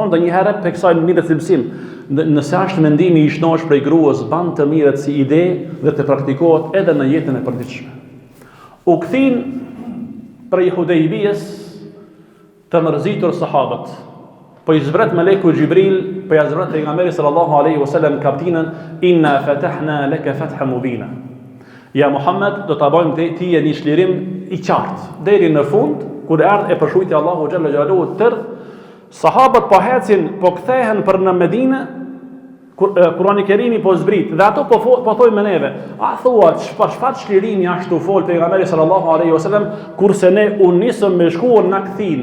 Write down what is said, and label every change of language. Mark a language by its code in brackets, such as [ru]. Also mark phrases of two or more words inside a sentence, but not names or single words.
[sq] Domethënë ndonjëherë pe kësaj mirë cilësim, Nëse është mendimi i shnosh prej gruas, ban të mirët si ide dhe të praktikohet edhe në jetën e përditshme. U kthin prej Hudejbijës të mërzitur sahabët. Po i zbret meleku Gjibril, po ja zbret pejgamberi [ar] صلى الله عليه وسلم [sq] kaptinën [ar] إنا فتحنا لك فتحا مبينا. [sq] Ja Muhammed, do ta bëjmë ti një çlirim i qartë deri në fund, kur erdhi e përshujti Allahu [ar] جل جلاله [sq] tërë, sahabët po ecin, po kthehen për në Medinë, Kurani Kerimi po zbrit, dhe ato po thojnë me neve, a thua, çfarë çlirimi ashtu fol pejgamberi [ar] صلى الله عليه وسلم, [sq] kurse ne u nisëm me shkuar na kthin.